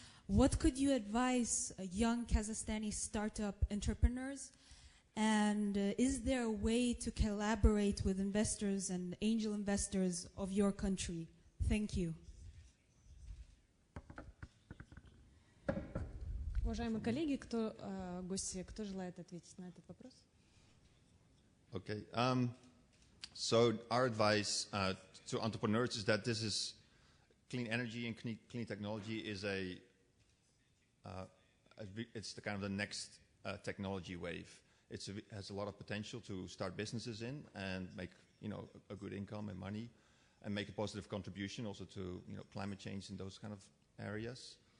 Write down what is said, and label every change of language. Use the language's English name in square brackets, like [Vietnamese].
[English] What could you advise young Kazakhstani startup entrepreneurs? And is there a way to collaborate with investors and angel investors of your country? Thank you. [Russian] Уважаемые коллеги, гости, кто желает ответить на этот вопрос? [English] Okay. So our advice to entrepreneurs is that this is clean energy and clean technology is it's the kind of the next technology wave. It has a lot of potential to start businesses in and make a good income and money, and make a positive contribution also to climate change in those kind of areas.